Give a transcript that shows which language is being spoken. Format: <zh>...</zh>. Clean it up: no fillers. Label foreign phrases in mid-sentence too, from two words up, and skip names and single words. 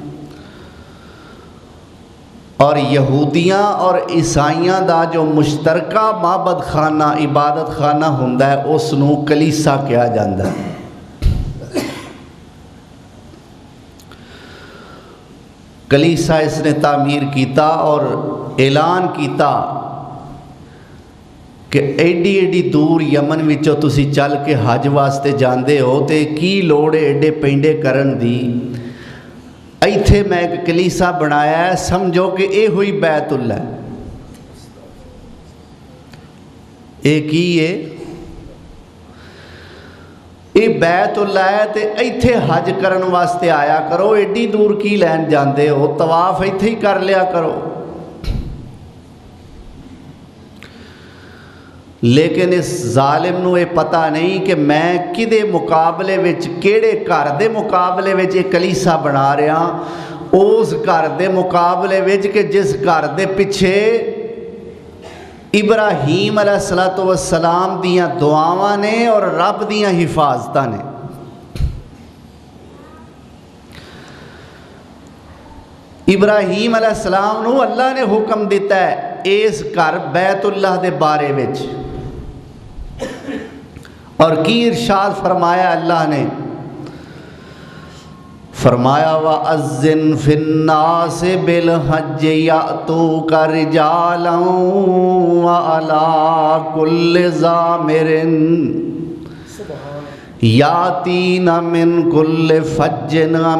<pa>اور یہودیاں اور عیسائیاں دا جو مشترکہ معبد خانہ عبادت خانہ ہوندہ ہے اس نو کلیسا کیا جاندہ ہے۔ کلیسا اس نے تعمیر کیتا اور اعلان کیتا کہ ایڈی ایڈی دور یمن وچوں تسی چل کے حج واسطے جاندے ہو تے کی لوڑ ایڈے پینڈے کرن دی، ایتھے میں ایک کلیسا بنایا ہے، سمجھو کہ اے ہوئی بیت اللہ ہے۔ اے کی ہے؟ اے بیت اللہ ہے تے ایتھے حج کرن واسطے آیا کرو، ایڈی دور کی لین جاندے ہو، طواف ایتھے ہی کر لیا کرو۔ لیکن اس ظالم نو یہ پتہ نہیں کہ میں کدے مقابلے وچ کیڑے گھر دے مقابلے وچ یہ کلیسا بنا رہا، اس گھر دے مقابلے وچ کہ جس گھر دے پیچھے ابراہیم</pa> <ar>علیہ السلام</ar> <pa>دیاں دعاواں نے اور رب دیاں حفاظتاں نے۔ ابراہیم</pa> <ar>علیہ السلام</ar> <pa>نو اللہ نے حکم دیتا ہے اس گھر بیت اللہ دے بارے وچ، اور کی ارشاد فرمایا اللہ نے؟</pa> <ar>فرمایا وَأَذِّن فِي النَّاسِ بِالْحَجِّ يَأْتُوكَ رِجَالًا وَعَلَىٰ كُلِّ ضَامِرٍ يَأْتِينَ مِنْ كُلِّ فَجٍّ</ar>